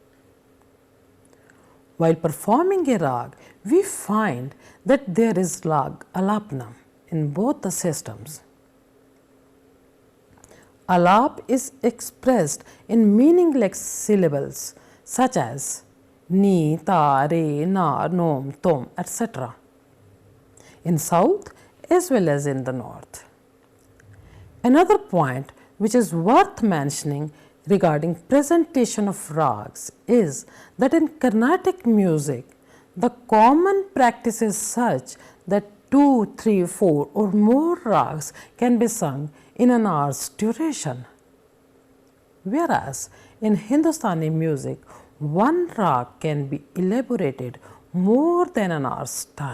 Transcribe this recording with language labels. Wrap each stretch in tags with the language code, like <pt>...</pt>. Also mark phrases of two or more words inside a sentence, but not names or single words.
<en>While performing a rag, we find that there is rag alapna in both the systems. Alap is expressed in meaningless syllables such as ni, ta, re, na, nom, tom, etc. in south as well as in the north. Another point which is worth mentioning regarding presentation of rags is that in Carnatic music, the common practice is such that 2, 3, 4 or more rags can be sung in an hour's duration, whereas in Hindustani music, one rag can be elaborated more than an hour's time.</en>